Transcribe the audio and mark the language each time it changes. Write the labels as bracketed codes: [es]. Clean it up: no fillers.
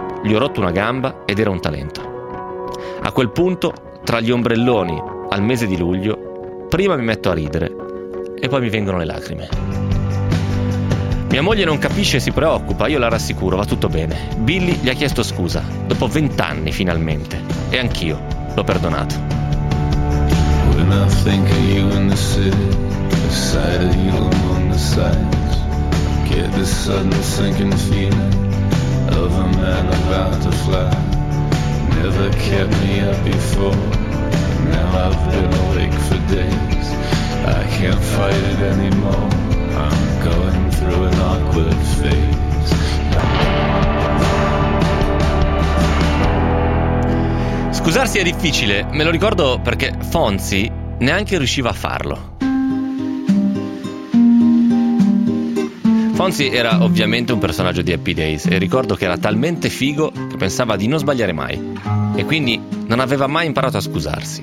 [it] Gli ho rotto una gamba ed era un talento. A quel punto, tra gli ombrelloni, al mese di luglio, prima mi metto a ridere e poi mi vengono le lacrime. Mia moglie non capisce e si preoccupa, io la rassicuro, va tutto bene. Billy gli ha chiesto scusa, dopo 20 anni finalmente, e anch'io l'ho perdonato. [en] When I think of you in the city, the sight of you among the sights, get this sudden sinking feeling of a man about to fly. Never kept me up before, now I've been awake for days. I can't fight it anymore, I'm going through an awkward phase. [it] Scusarsi è difficile, me lo ricordo perché Fonzi neanche riusciva a farlo. Fonzi era ovviamente un personaggio di Happy Days e ricordo che era talmente figo che pensava di non sbagliare mai e quindi non aveva mai imparato a scusarsi.